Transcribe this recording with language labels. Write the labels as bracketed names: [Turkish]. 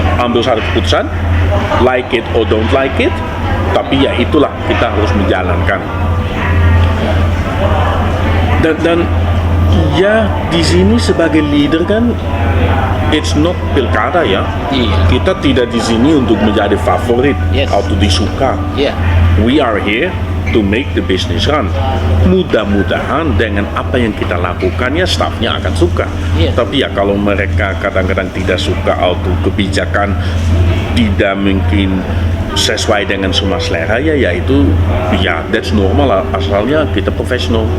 [Indonesian] ambil satu keputusan, [English] like it or don't like it, [Indonesian] tapi ya itulah kita harus menjalankan. Dan ya di sini sebagai leader kan, [English] it's not [Indonesian] pilkada ya. Iya. Kita tidak di sini untuk menjadi favorit [English] Yes. [Indonesian] atau disuka. Iya. [English] We are here to make the business run. [Indonesian] Mudah-mudahan dengan apa yang kita lakukan ya staffnya akan suka. [English] Yes. [Indonesian] Tapi ya kalau mereka kadang-kadang tidak suka atau kebijakan tidak mungkin sesuai dengan semua selera, ya itu ya [English] that's normal, [Indonesian] asalnya kita profesional.